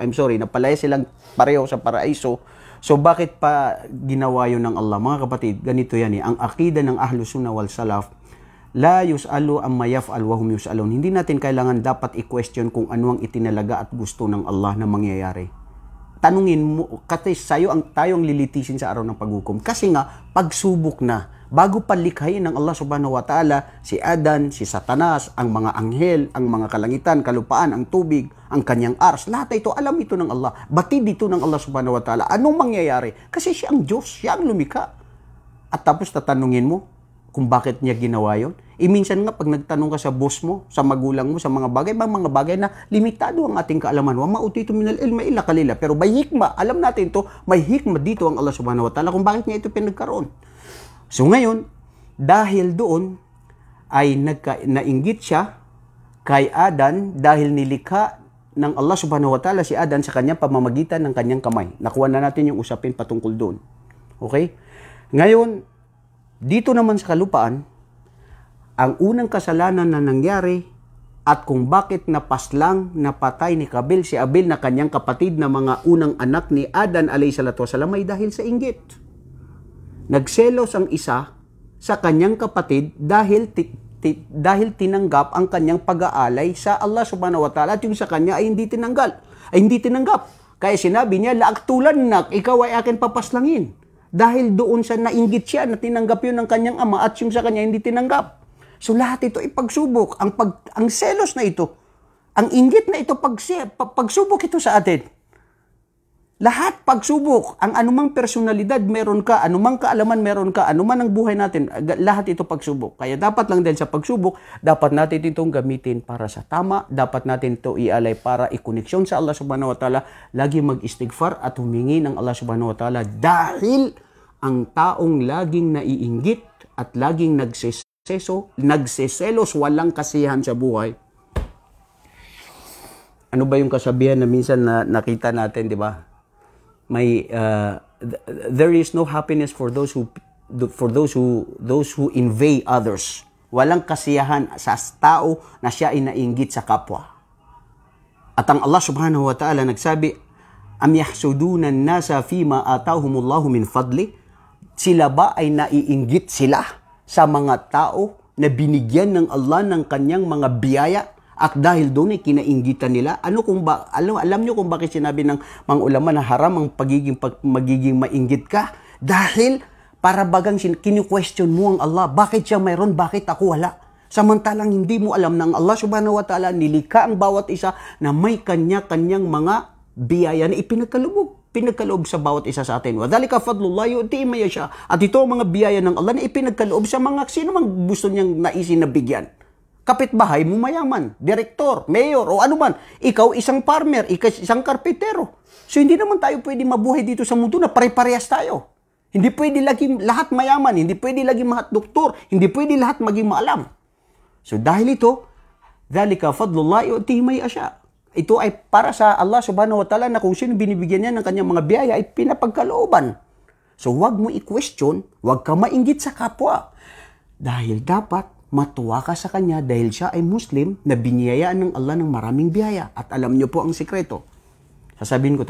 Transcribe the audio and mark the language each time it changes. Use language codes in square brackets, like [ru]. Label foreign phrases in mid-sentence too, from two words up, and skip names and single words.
[tl] Napalaya silang pareho sa paraiso. So bakit pa ginawa yun ng Allah? Mga kapatid, ganito yan eh. Ang akida ng [ar] أهل السنة والسلف، لا يسأل عما يفعل وهم يسألون. [tl] Hindi natin kailangan dapat i-question kung ano ang itinalaga at gusto ng Allah na mangyayari. Tanungin mo, kasi tayong lilitisin sa araw ng paghukom. Kasi nga, pagsubok na. Bago palikhayin ng Allah [ar] سبحانه وتعالى, [tl] si Adan, si Satanas, ang mga anghel, ang mga kalangitan, kalupaan, ang tubig, ang kanyang ars, lahat ito, alam ito ng Allah. Batid dito ng Allah [ar] سبحانه وتعالى. [tl] Anong mangyayari? Kasi siya ang Diyos, siya ang lumikha. At tapos tatanungin mo kung bakit niya ginawa yun. Minsan nga, pag nagtanong ka sa boss mo, sa magulang mo, sa mga bagay na limitado ang ating kaalaman. [ar] وما أوتيتم من العلم إلا قليلا. [tl] Pero may hikma, alam natin to, may hikma dito ang Allah [ar] سبحانه وتعالى [tl] kung bakit niya ito pinagkaroon. So ngayon, dahil doon ay nainggit siya kay Adan dahil nilikha ng Allah [ar] سبحانه وتعالى [tl] si Adan sa kanyang pamamagitan ng kanyang kamay. Nakuha na natin yung usapin patungkol doon. Okay? Ngayon, dito naman sa kalupaan, ang unang kasalanan na nangyari at kung bakit napaslang napatay ni Kabil si Abil na kanyang kapatid na mga unang anak ni Adan [ar] عليه الصلاة والسلام [tl] ay dahil sa inggit. Nagselos ang isa sa kanyang kapatid dahil tinanggap ang kanyang pag-aalay sa Allah [ar] سبحانه وتعالى [tl] at yung sa kanya ay hindi tinanggap. Kaya sinabi niya, [ar] لأقتلنك, [tl] ikaw ay akin papaslangin. Dahil doon sa nainggit siya na tinanggap yun ng kanyang ama at yung sa kanya hindi tinanggap. So lahat ito ay pagsubok. Ang selos na ito, ang inggit na ito, pagsubok ito sa atin. Lahat pagsubok, ang anumang personalidad meron ka, anumang kaalaman meron ka, anuman ang buhay natin, lahat ito pagsubok. Kaya dapat lang din sa pagsubok, dapat natin itong gamitin para sa tama, dapat natin ito ialay para ikoneksyon sa Allah [ar] سبحانه وتعالى, [tl] lagi mag-istighfar at humingi ng Allah [ar] سبحانه وتعالى [tl] dahil ang taong laging naiinggit at laging nagseselos, walang kasiyahan sa buhay. Ano ba yung kasabihan na minsan na nakita natin, di ba? [en] There is no happiness for those who invade others. [tl] Walang kasiyahan sa tao na siya ay nainggit sa kapwa. At ang [ar] الله سبحانه وتعالى nagsabi, أم يحسدون الناس فيما آتاهم الله من فضل? [tl] Sila ba ay naiinggit sila sa mga tao na binigyan ng Allah ng kanyang mga biyaya? At dahil doon ay kinainggitan nila, alam nyo kung bakit sinabi ng mga ulama na haram ang magiging mainggit ka? Dahil para bagang kinu-question mo ang Allah, bakit siya mayroon, bakit ako wala? Samantalang hindi mo alam ng Allah [ar] سبحانه وتعالى [tl] nilikha ang bawat isa na may kanya-kanyang mga biyaya na pinagkaloob sa bawat isa sa atin. [ar] وذلك فضل الله يؤتيه من يشاء. [tl] At ito ang mga biyaya ng Allah na ipinagkaloob sa mga sino mang gusto niyang naisin na bigyan. Kapitbahay mo mayaman, direktor, mayor, o ano man. Ikaw isang farmer, ikaw isang karpintero. So hindi naman tayo pwede mabuhay dito sa mundo na pare-parehas tayo. Hindi pwede laging lahat mayaman, hindi pwede laging lahat doktor, hindi pwede lahat maging maalam. So dahil ito, [ar] ذلك فضل الله يؤتيه من يشاء. [tl] Ito ay para sa Allah [ar] سبحانه وتعالى [tl] na kung sino binibigyan niya ng kanyang mga biyaya ay pinapagkalooban. So wag mo i-question, wag ka mainggit sa kapwa. Dahil dapat matuwa ka sa kanya dahil siya ay Muslim na biniyayaan ng Allah ng maraming biyaya. At alam niyo po ang sikreto. Sasabihin ko to.